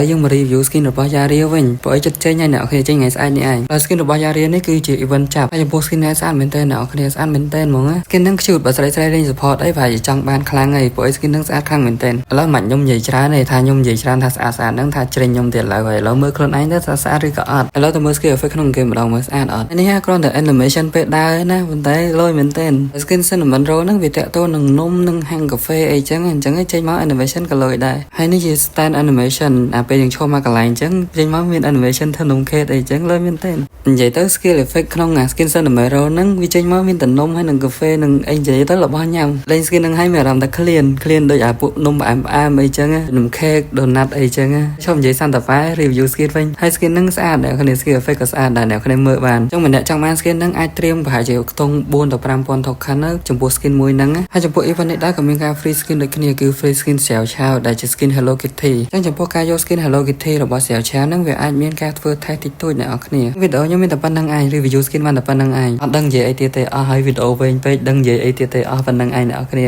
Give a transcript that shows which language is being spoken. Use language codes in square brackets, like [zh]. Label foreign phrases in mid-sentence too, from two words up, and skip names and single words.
[km] យើងមក [en] review skin [km] របស់ Yaria វិញព្រោះអីចិត្តចេញហើយអ្នកគ្នាចេញថ្ងៃស្អែកនេះឯងហើយ skin របស់ Yaria នេះគឺជា event ចាប់ហើយចំពោះ skin នេះស្អាតមែនតើអ្នកគ្នាស្អាតមែនតើហ្មង skin ហ្នឹង cute បើស្រីលេង support អីប្រហែលជាចង់បានខ្លាំងហើយព្រោះ skin ហ្នឹងស្អាតខ្លាំងមែនតើឥឡូវមិនខ្ញុំនិយាយច្រើនទេថាខ្ញុំនិយាយច្រើនថាស្អាតហ្នឹងថា ជ្រិញខ្ញុំទៀតឡើយហើយឥឡូវមើលខ្លួនឯងទៅថាស្អាតឬក៏អត់ឥឡូវទៅមើល [en] skill effect [km] ក្នុង game ម្ដងមើលស្អាតអត់នេះគ្រាន់តែ animation ពេលដើរណាប៉ុន្តែលយមែនតើ [en] skin cinnamon roll [km] ហ្នឹងវាតាក់ទងនឹងនំនិងហាងកាហ្វេអីចឹងចេញមក animation ក៏ល យដែរហើយនេះជា [en] stand animation [km] ពេលយើងឈរមកកន្លែងចឹងចេញមកមាន animation ធ្វើនំខេតអីចឹងលយមែនតើនិយាយទៅ [en] skill effect [km] ក្នុង [en] skin cinnamon roll [km] ហ្នឹងវាចេញមកមានតែនំហើយនឹងកា ហ្វេនឹងអីនិយាយទៅរបស់ញ៉ាំលេង skin ហ្នឹងហើយមានអារម្មណ៍ថា clean ដូចអាពួកនំផ្អែមអីចឹងនំខេក donut អីចឹងឈប់និយាយសន្តាហ្វា [en] review skin [km] វិញហើយ skin ហ្នឹងស្អាតអ្នកគ្នា [en] skill effect [km] ក៏ស្អាតដែរអ្នកគ្នាមើលបានចឹងម្នាក់ចង់បាន skin ហ្នឹងអាចត្រៀមប្រហែលជាខ្ទង់ 4 ទៅ 5,000 token ចំពោះ skin មួយហ្នឹងហើយចំពោះ event នេះដែរក៏មានការ [en] free skin [km] ដូចគ្នាគឺ [en] free skin [km] ស្រាវឆាវដែលជា [en] skin Hello Kitty [km] ចឹងចំពោះការយក [en] skin Hello Kitty [km] របស់ស្រាវឆាវហ្នឹងវាអាចមានការធ្វើ test តិចតួចអ្នកនរគ្នាវីដេអូខ្ញុំមានតែប៉ុណ្្នឹងឯង [en] review skin [km] បានតែប៉ុណ្្នឹងឯងអត់ដឹងនិយាយអីទៀតទេអស់ហើយវីដេអូវែងពេកដឹងនិយាយអីទៀតទេអស់ប៉ុណ្្នឹងឯងអ្នកនរគ្នា